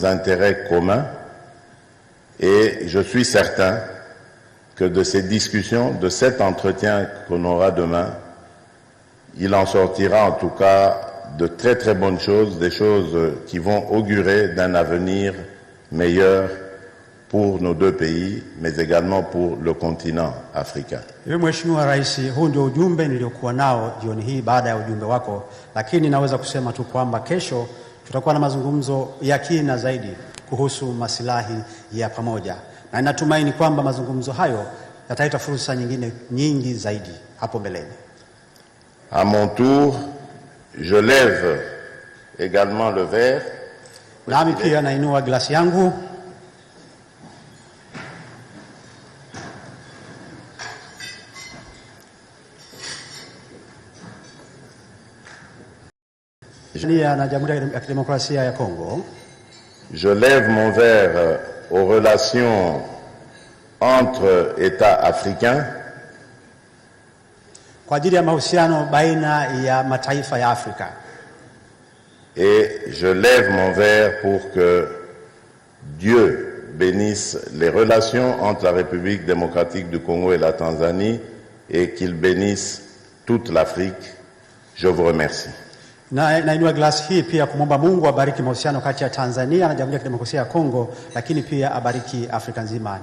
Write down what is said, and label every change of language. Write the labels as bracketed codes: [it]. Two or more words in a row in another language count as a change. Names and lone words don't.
[fr] intérêts communs, et je suis certain que de ces discussions, de cet entretien qu'on aura demain, il en sortira en tout cas de très très bonnes choses, des choses qui vont augurer d'un avenir meilleur pour nos deux pays, mais également pour le continent africain. [sw] Mheshimiwa Rais, huu ndio ujumbe niliokuwa nao jioni hii baada ya ujumbe wako, lakini naweza kusema tu kwamba kesho tutakuwa na mazungumzo ya kina zaidi kuhusu maslahi ya pamoja, na ninatumaini kwamba mazungumzo hayo yataleta fursa nyingi zaidi hapo mbeleni. [fr] À mon tour, je lève également le verre. [sw] Nami pia nainua glasi yangu. [fr] Je lève mon verre aux relations entre États africains [sw] kwa ajili ya mahusiano baina ya mataifa ya Afrika. [fr] Et je lève mon verre pour que Dieu bénisse les relations entre la République démocratique du Congo et la Tanzanie et qu'il bénisse toute l'Afrique. Je vous remercie. [sw] Nainua glasi hii pia kumwomba Mungu abariki mahusiano kati ya Tanzania na Jamhuri ya Kidemokrasia ya Kongo, lakini pia abariki Afrika nzima.